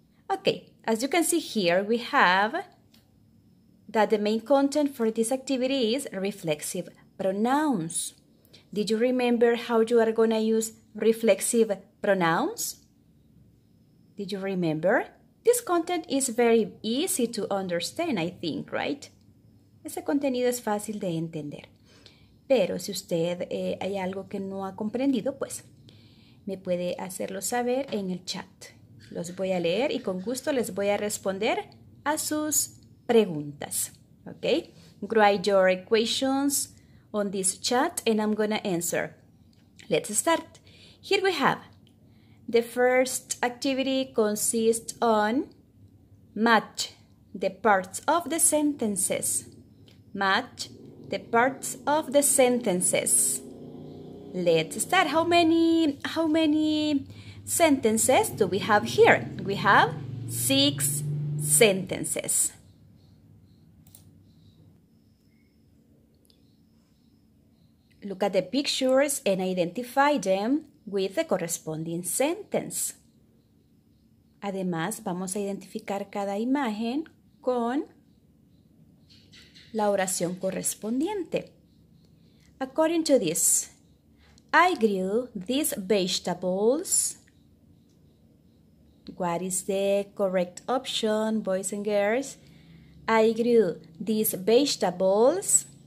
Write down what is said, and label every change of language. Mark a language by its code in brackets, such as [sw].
[en] Okay, as you can see here, we have that the main content for this activity is reflexive pronouns. Did you remember how you are going to use reflexive pronouns? Did you remember? This content is very easy to understand, I think, right? [es] Ese contenido es fácil de entender. Pero si usted hay algo que no ha comprendido, pues me puede hacerlo saber en el chat. Los voy a leer y con gusto les voy a responder a sus preguntas. [en] Okay? Write your questions on this chat and I'm gonna answer. Let's start. Here we have the first activity consists on match the parts of the sentences. Match the parts of the sentences. Let's start. How many sentences do we have here? We have 6 sentences. Look at the pictures and identify them with the corresponding sentence. [es] Además, vamos a identificar cada imagen con la oración correspondiente. [en] According to this, I grew these vegetables. What is the correct option, boys and girls? I grew these vegetables.